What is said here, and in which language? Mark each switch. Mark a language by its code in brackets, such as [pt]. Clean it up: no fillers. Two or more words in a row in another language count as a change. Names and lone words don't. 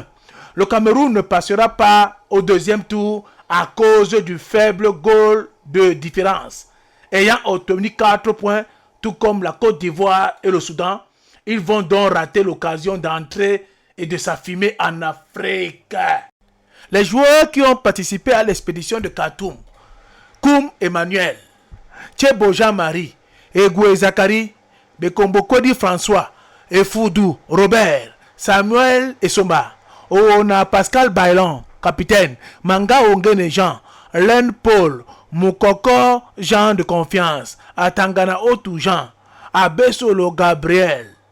[fr] Le Cameroun ne passera pas au deuxième tour à cause du faible goal de différence. Ayant obtenu 4 points, tout comme la Côte d'Ivoire et le Soudan, ils vont donc rater l'occasion d'entrer et de s'affirmer en Afrique. Les joueurs qui ont participé à l'expédition de Khartoum: Koum Emmanuel, Tchebo Jean-Marie, Egoué Zakari, Bekombo Kodi François, Efoudou Robert, Samuel Essomba, Oona Pascal Bailon, capitaine, Manga Ongene Jean, Len Paul, Moukoko Jean de Confiance, Atangana Otu Jean, Abesolo Gabriel,